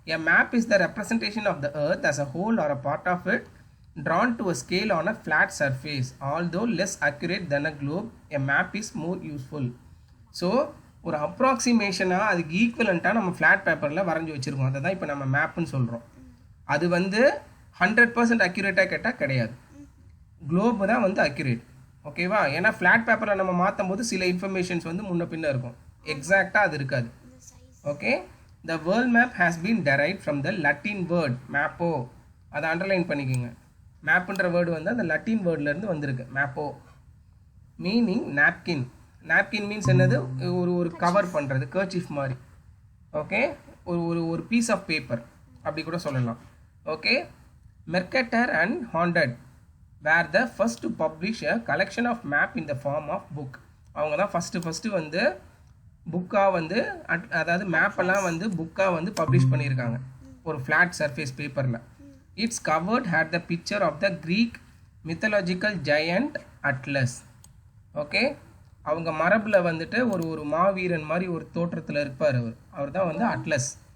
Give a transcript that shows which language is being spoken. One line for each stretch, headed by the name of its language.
English: A map is the representation of the earth as a whole or a part of it drawn to a scale on a flat surface. Although less accurate than a globe, a map is more useful.
Tamil: So ஒரு அப்ராக்சிமேஷனாக அதுக்கு ஈக்குவலண்ட்டாக நம்ம flat பேப்பரில் வரைஞ்சி வச்சுருக்கோம். அதை தான் இப்போ நம்ம மேப்புன்னு சொல்கிறோம். அது வந்து 100% அக்யூரேட்டாக கேட்டால் கிடையாது. குளோபு தான் வந்து அக்யூரேட். ஓகேவா? ஏன்னா ஃப்ளாட் பேப்பரில் நம்ம மாற்றும் போது சில இன்ஃபர்மேஷன்ஸ் வந்து முன்ன பின்ன இருக்கும், எக்ஸாக்டாக அது இருக்காது.
English: Okay, the world map has been derived from the Latin word மேப்போ.
Tamil: அதை அண்டர்லைன் பண்ணிக்கோங்க. மேப்புன்ற வேர்டு வந்து அந்த லட்டின் வேர்ட்லேருந்து வந்திருக்கு, மேப்போ. Meaning napkin. நாப்கின் மீன்ஸ் என்னது, ஒரு கவர் பண்ணுறது, கர்ச்சீஃப் மாதிரி. ஓகே, ஒரு பீஸ் ஆஃப் பேப்பர் அப்படி கூட சொல்லலாம்.
English: Okay, Mercator and Hondius were the first to publish a collection of map in the form of book.
Tamil: அவங்க தான் ஃபஸ்ட்டு வந்து புக்காக வந்து அதாவது மேப்பெல்லாம் வந்து புக்காக வந்து பப்ளிஷ் பண்ணியிருக்காங்க ஒரு ஃப்ளாட் சர்ஃபேஸ் பேப்பரில்.
English: It's covered had the picture of the Greek mythological giant Atlas.
Tamil: Okay, அவங்க மரபில் வந்துட்டு ஒரு மாவீரன் மாதிரி ஒரு தோற்றத்தில் இருப்பார். அவர் தான் வந்து அட்லஸ்.